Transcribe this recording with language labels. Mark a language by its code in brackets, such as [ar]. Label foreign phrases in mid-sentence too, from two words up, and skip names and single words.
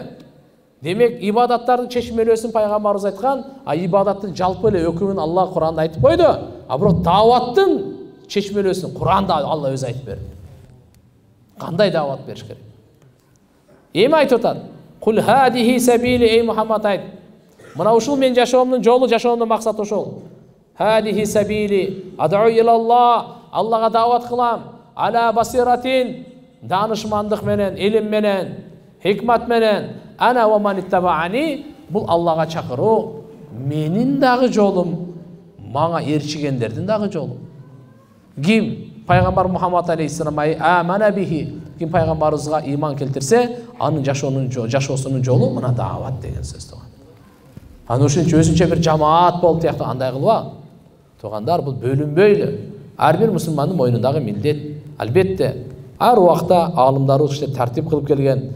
[ky] Демек, ибадаттардын чечмелөөсүн пайгамбарыбыз айткан, ибадаттын жалпы эле өкүмүн Алла Куранда айтып койду. Бирок дааваттын чечмелөөсүн Куранда Алла өзү айтып берди. Кандай даават бериш керек? Эми айтып атат. [ar] قل هذه سبيلي, [ky] эй Мухаммад айт. Мына ушул мен жашоомдун жолу, жашоомдун максаты ушул. [ar] هذه سبيلي أدعو إلى الله, [ky] Аллага даават кылам. [ar] على بصيرة, [ky] данышмандык менен, илим менен, хикмат менен. [ar] أنا ومن اتبعني, [ky] бул Аллага чакыруу менин дагы жолум, мага эрчигендердин дагы жолу. Ким пайгамбар Мухаммад алейхиссалам [ar] آمن به, [ky] ким пайгамбарыбызга иман келтирсе, анын жашоосунун жолу мына даават деген сөз туган. Аны ушунча өзүнчө бир жамаат болуп тияктуу андай кылба. Тугандар, бул бөлүнбөйлү. Ар бир мусулмандын мойнундагы милдет. Албетте, ар убакта аалымдарыбыз иште тартип кылып келген.